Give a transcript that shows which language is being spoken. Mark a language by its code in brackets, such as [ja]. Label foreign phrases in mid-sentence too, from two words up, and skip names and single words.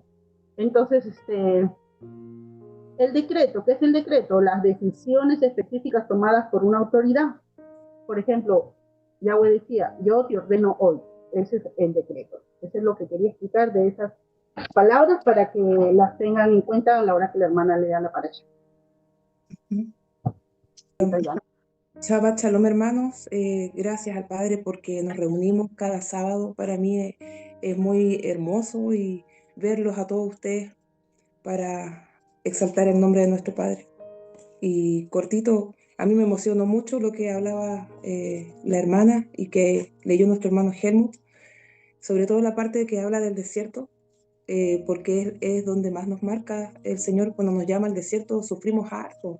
[es] Entonces, el decreto, ¿qué es el decreto? Las decisiones específicas tomadas por una autoridad. Por ejemplo, Yahweh decía, yo te ordeno hoy. Ese es el decreto. Eso es lo que quería explicar de esas palabras para que las tengan en cuenta a la hora que la hermana lea la parasha. [he] שבת שלום, [es] hermanos. Gracias al Padre porque nos reunimos cada sábado. Para mí es muy hermoso y verlos a todos ustedes para exaltar el nombre de nuestro Padre. Y cortito, a mí me emocionó mucho lo que hablaba la hermana y que leyó nuestro hermano Helmut, sobre todo la parte que habla del desierto, porque es donde más nos marca el Señor cuando nos llama al desierto, sufrimos harto.